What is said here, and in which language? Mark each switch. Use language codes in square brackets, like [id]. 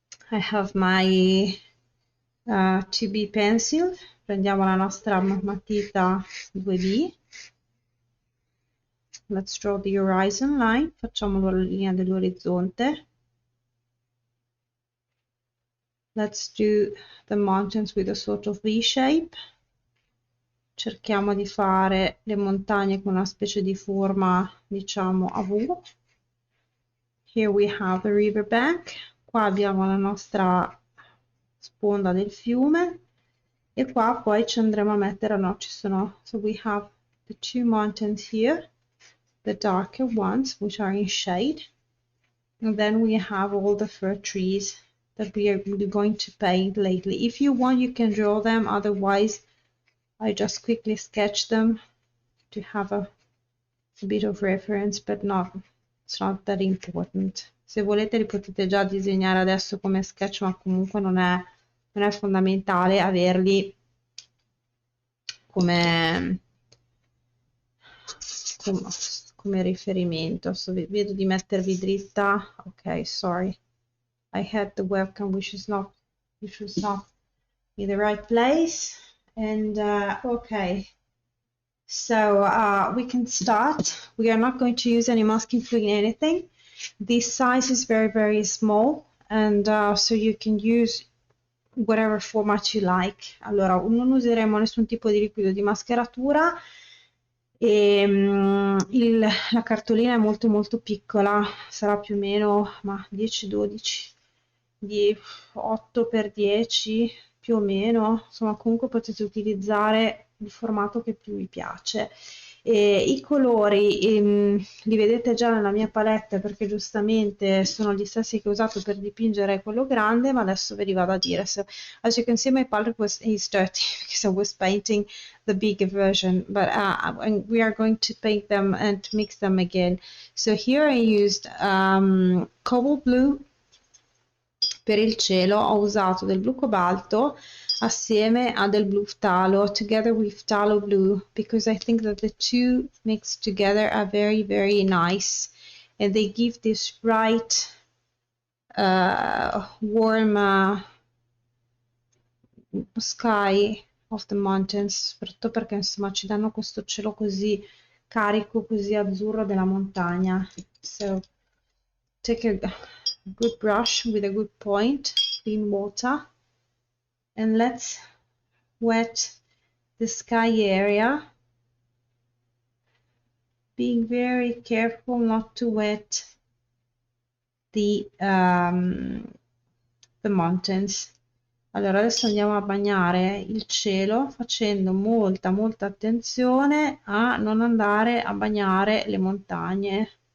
[en] I have my 2B pencil. [it] Prendiamo la nostra matita 2B. [en] Let's draw the horizon line. [it] Facciamo la linea dell'orizzonte. [en] Let's do the mountains with a sort of V shape. [it] Cerchiamo di fare le montagne con una specie di forma, diciamo, a V. [en] Here we have the river bank. [it] Qua abbiamo la nostra sponda del fiume e qua poi ci andremo a mettere, no, ci sono, [en] so we have the two mountains here, the darker ones which are in shade, and then we have all the fir trees that we are going to paint lately. If you want, you can draw them, otherwise I just quickly sketch them to have a bit of reference, but it's not that important. [it] Se volete li potete già disegnare adesso come sketch, ma comunque non è fondamentale averli come riferimento. So, vedo di mettervi dritta. [en] Ok, sorry. I had the webcam which was not in the right place. And okay, so we can start. We are not going to use any masking fluid in anything. This size is very small, and so you can use whatever format you like. [it] Allora, non useremo nessun tipo di liquido di mascheratura e la cartolina è molto piccola, sarà più o meno 10-12 di 8x10 più o meno, insomma comunque potete utilizzare il formato che più vi piace. E i colori li vedete già nella mia palette perché giustamente sono gli stessi che ho usato per dipingere quello grande, ma adesso ve li vado a dire. [en] So, as you can see, my palette is dirty because I was painting the bigger version, but we are going to paint them and mix them again. So here I used cobalt blue. [it] Per il cielo ho usato del blu cobalto assieme a del blu phthalo, [en] together with phthalo blue, because I think that the two mixed together are very nice, and they give this bright warm sky of the mountains, [it] soprattutto perché insomma ci danno questo cielo così carico, così azzurro della montagna. [en] So take a good brush with a good point, clean water, and let's wet the sky area, being very careful not to wet the mountains. [it] Allora adesso andiamo a bagnare il cielo facendo molta attenzione a non andare a bagnare le montagne.